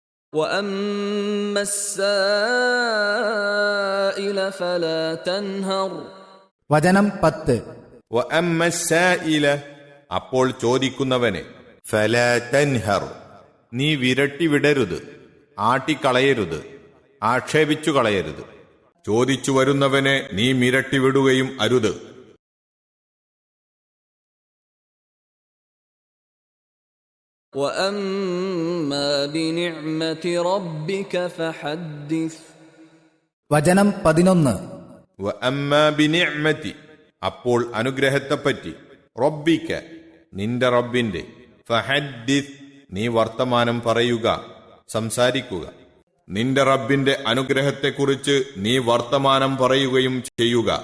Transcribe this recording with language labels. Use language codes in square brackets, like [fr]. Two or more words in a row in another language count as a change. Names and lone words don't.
[ar] وأما السائل فلا تنهر. [ml] വചനം 10. [ar] وأما السائل [ml] അപ്പോൾ ചോദിക്കുന്നവനെ [ar] فلا تنهر [ml] നീ വിരട്ടി വിടരുത്, ആട്ടിക്കളയരുത്, ആക്ഷേപിച്ചു കളയരുത്. ചോദിച്ചു വരുന്നവനെ നീ മിരട്ടി വിടുകയും അരുത്. [ar] وأما بنعمة ربك فحدث. [ml] വചനം 11. [ar] وأما بنعمة [ml] അപ്പോൾ അനുഗ്രഹത്തെപ്പറ്റി, റബ്ബിക നിന്റെ റബ്ബിന്റെ, ഫഹദ്ദിസ് നീ വർത്തമാനം പറയുക, സംസാരിക്കുക. നിന്റെ റബ്ബിന്റെ അനുഗ്രഹത്തെക്കുറിച്ച് നീ വർത്തമാനം പറയുകയും ചെയ്യുക.